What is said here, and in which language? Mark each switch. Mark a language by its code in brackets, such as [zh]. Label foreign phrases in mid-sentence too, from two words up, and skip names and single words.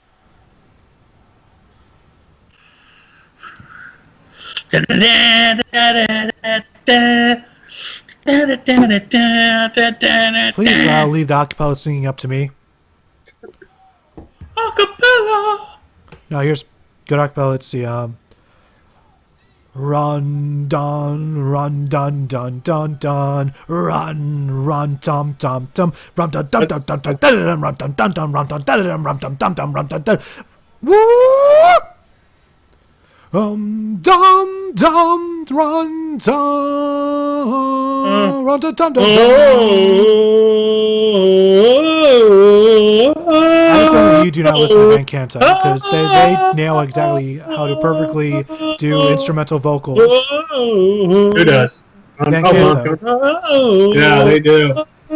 [en] Please leave the acapella singing up to me. Acapella. No, here's good acapella. Let's see. Run dun dun dun dun, run tum tum tum, rum dun dun dun dun dun dun, rum dun dun dun, rum dun dun dun, rum dun dun dun, rum dun dun. Woo! Dum dum run dum, run dum dum dum. I feel that you do not listen to Van Canta because they nail exactly how to perfectly do instrumental vocals. Who does? Van Canta. Yeah, they do.